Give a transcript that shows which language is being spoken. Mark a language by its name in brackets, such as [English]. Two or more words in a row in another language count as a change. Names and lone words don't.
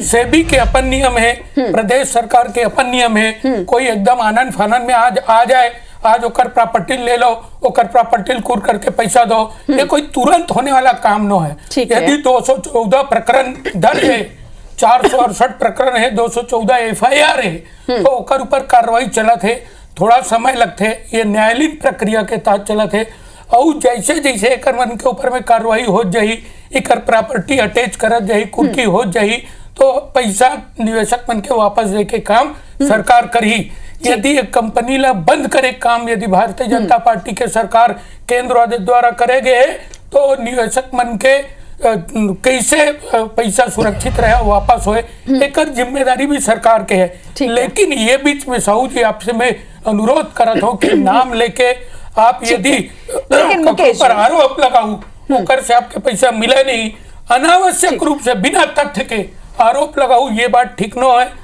[Chhattisgarhi] सेबी के अपन नियम है, प्रदेश सरकार के अपन नियम है। कोई एकदम आनंद फानंद में आ जाए, आज ओकर प्रॉपर्टी ले लो, ओकर प्रॉपर्टी कुर करके पैसा दो, ये कोई तुरंत होने वाला काम न है। यदि 214 प्रकरण दर्ज है, 468 प्रकरण है, 214 FIR है, तो ओकर ऊपर कार्रवाई चलत है, थोड़ा समय लगते, ये न्यायालयीन प्रक्रिया के तहत चलत है। और जैसे एकर मन के ऊपर में कार्रवाई हो जाही, एकर प्रॉपर्टी अटैच करत जाही, कुर्की हो जाही, तो पैसा निवेशक मन के वापस दे के काम सरकार करी। यदि एक कंपनी ला बंद करे काम, यदि भारतीय जनता पार्टी के सरकार केंद्र द्वारा करेगे, तो निवेशक मन के कैसे पैसा सुरक्षित रहे, वापस होए, एक जिम्मेदारी भी सरकार के है। लेकिन ये बीच में साहू जी आपसे मैं अनुरोध करत हूँ कि नाम लेके आप यदि पर आरोप लगाऊ, ओकर से आपके पैसा मिले नहीं, अनावश्यक रूप से बिना तथ्य के आरोप लगाऊ, ये बात ठीक न है।